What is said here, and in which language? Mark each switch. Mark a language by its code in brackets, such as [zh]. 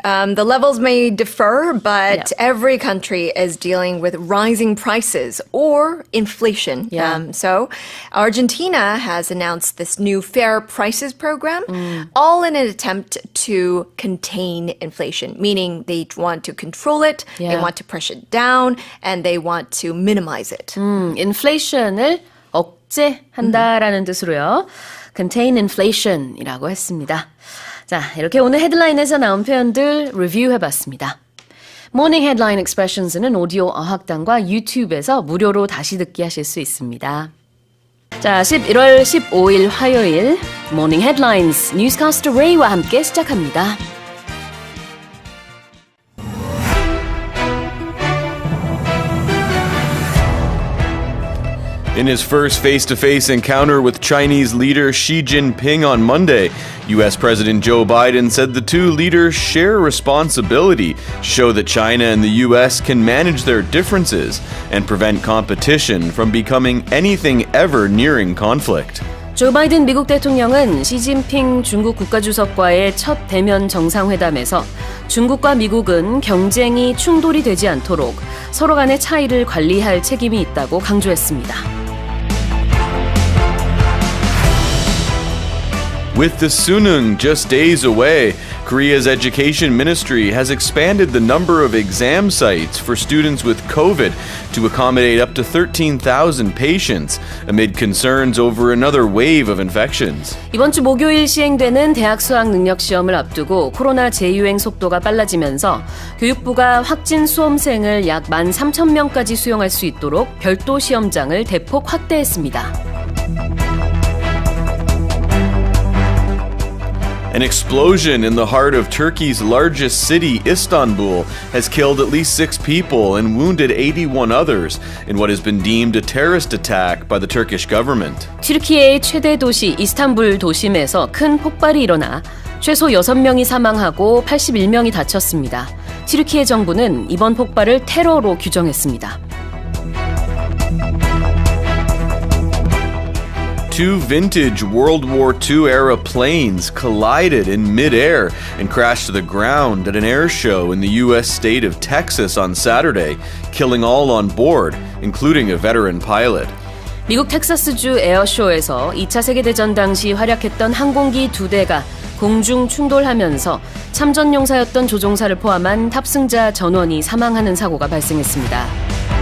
[en] The levels may differ, but every country is dealing with rising prices or inflation. Yeah. So Argentina has announced this new fair prices program, all in an attempt to contain inflation, meaning they want to control it, they Yeah. want to push it down, and they want to minimize it. [ko] inflation을 억제한다라는 뜻으로요. [en] contain inflation [ko] 이라고 했습니다. 자, 이렇게 오늘 헤드라인에서 나온 표현들 리뷰해봤습니다. 모닝 헤드라인 expressions는 오디오 어학당과 유튜브에서 무료로 다시 듣기 하실 수 있습니다. 자, 11월 15일 화요일 모닝 헤드라인스 뉴스캐스터 레이와 함께 시작합니다. [en] In his first face-to-face encounter with Chinese leader Xi Jinping on Monday, U.S. President Joe Biden said the two leaders share responsibility, show that China and the U.S. can manage their differences, and prevent competition from becoming anything ever nearing conflict. [ko] 조 바이든 미국 대통령은 시진핑 중국 국가주석과의 첫 대면 정상회담에서 중국과 미국은 경쟁이 충돌이 되지 않도록 서로 간의 차이를 관리할 책임이 있다고 강조했습니다. [en] With the Suneung just days away, Korea's education ministry has expanded the number of exam sites for students with COVID to accommodate up to 13,000 patients amid concerns over another wave of infections. [ko] 이번 주 목요일 시행되는 대학 수학 능력 시험을 앞두고 코로나 재유행 속도가 빨라지면서 교육부가 확진 수험생을 약 13,000명까지 수용할 수 있도록 별도 시험장을 대폭 확대했습니다. [en] An explosion in the heart of Turkey's largest city, Istanbul, has killed at least 6 people and wounded 81 others in what has been deemed a terrorist attack by the Turkish government. [ko] 튀르키예의 최대 도시 이스탄불 도심에서 큰 폭발이 일어나 최소 6명이 사망하고 81명이 다쳤습니다. 튀르키예 정부는 이번 폭발을 테러로 규정했습니다. [en] Two vintage World War II-era planes collided in midair and crashed to the ground at an air show in the U.S. state of Texas on Saturday, killing all on board, including a veteran pilot. [ko] 미국 텍사스주 에어쇼에서 2차 세계대전 당시 활약했던 항공기 2대가 공중 충돌하면서 참전용사였던 조종사를 포함한 탑승자 전원이 사망하는 사고가 발생했습니다.